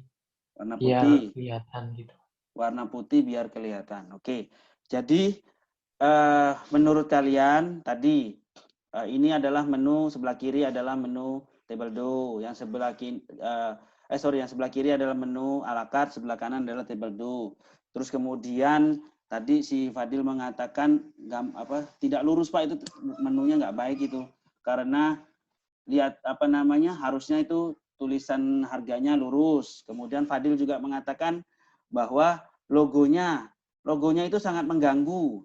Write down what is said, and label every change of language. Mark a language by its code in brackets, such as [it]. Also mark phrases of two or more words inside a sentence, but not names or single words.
[id] Warna Biar putih. kelihatan gitu. Warna putih biar kelihatan. Oke. Jadi menurut kalian tadi ini adalah menu sebelah kiri adalah menu [fr] table do, [id] yang sebelah kiri adalah menu [fr] a la carte, [id] sebelah kanan adalah [fr] table do. [id] Terus kemudian tadi si Fadil mengatakan tidak lurus Pak, itu menunya nggak baik itu. Karena lihat harusnya itu tulisan harganya lurus. Kemudian Fadil juga mengatakan bahwa logonya itu sangat mengganggu.